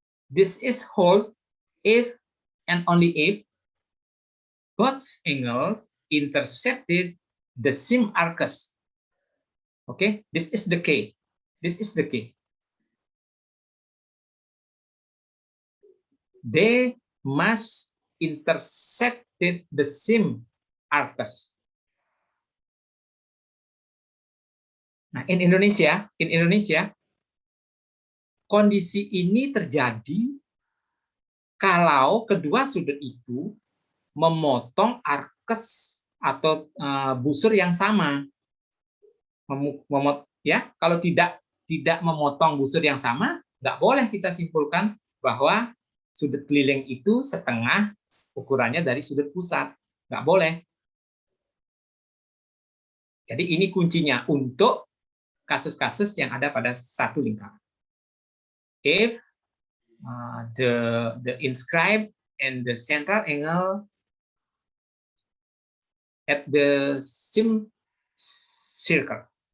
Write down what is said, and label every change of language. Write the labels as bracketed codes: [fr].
[en] This is hold if and only if both angles intersected the same arcus. Okay, this is the key. This is the key. They must intersected the same arcus. [id] Nah, [en] in Indonesia, [id] kondisi ini terjadi kalau kedua sudut itu memotong arcus atau busur yang sama. Ya, kalau tidak memotong busur yang sama, nggak boleh kita simpulkan bahwa sudut keliling itu setengah ukurannya dari sudut pusat. Nggak boleh. Jadi ini kuncinya untuk kasus-kasus yang ada pada satu lingkaran. [en] If the inscribed and the central angle at the same circle.